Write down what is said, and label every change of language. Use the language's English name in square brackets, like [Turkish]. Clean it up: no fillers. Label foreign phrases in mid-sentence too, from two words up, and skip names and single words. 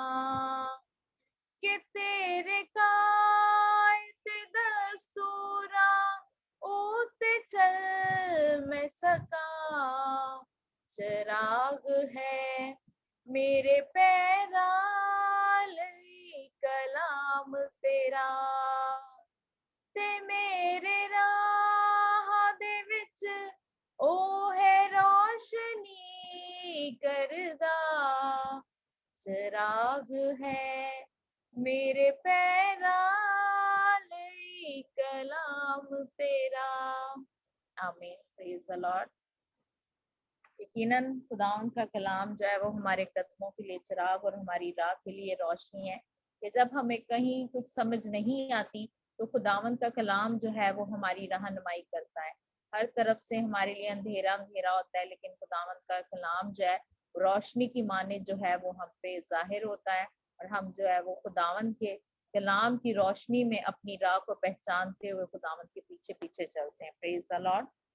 [Punjabi] ਕਿ ਤੇਰੇ ਕਾ ਇੱਥੇ ਦਸਤੂਰਾ ਓਥੇ ਚੱਲ ਮੈਂ ਸਕਾਂ ਚਿਰਾਗ਼ ਹੈ ਮੇਰੇ ਪੈਰਾਂ ਲਈ ਕਲਾਮ ਤੇਰਾ ਤੇ ਮੇਰੇ ਰਾਹ ਦੇ ਵਿੱਚ ਓ ਹੈ ਰੋਸ਼ਨੀ ਕਰਦਾ ਚਿਰਾਗ਼ ਹੈ ਮੇਰੇ ਪੈਰਾਂ ਲਈ ਕਲਾਮ ਤੇਰਾ [Urdu] आमीन [English] praise the Lord [Urdu] یقیناً خداوند کا کلام جو ہے وہ ہمارے قدموں کے لیے چراغ اور ہماری راہ کے لیے روشنی ہے کہ جب ہمیں کہیں کچھ سمجھ نہیں آتی تو خداوند کا کلام جو ہے وہ ہماری رہنمائی کرتا ہے ہر طرف سے ہمارے لیے اندھیرا اندھیرا ہوتا ہے لیکن خداوند کا کلام جو ہے روشنی کی مانند جو ہے وہ ہم پہ ظاہر ہوتا ہے اور ہم جو ہے وہ خداوند کے کلام کی روشنی میں اپنی راہ کو پہچانتے ہوئے خداوند کے پیچھے پیچھے چلتے ہیں [English] praise the Lord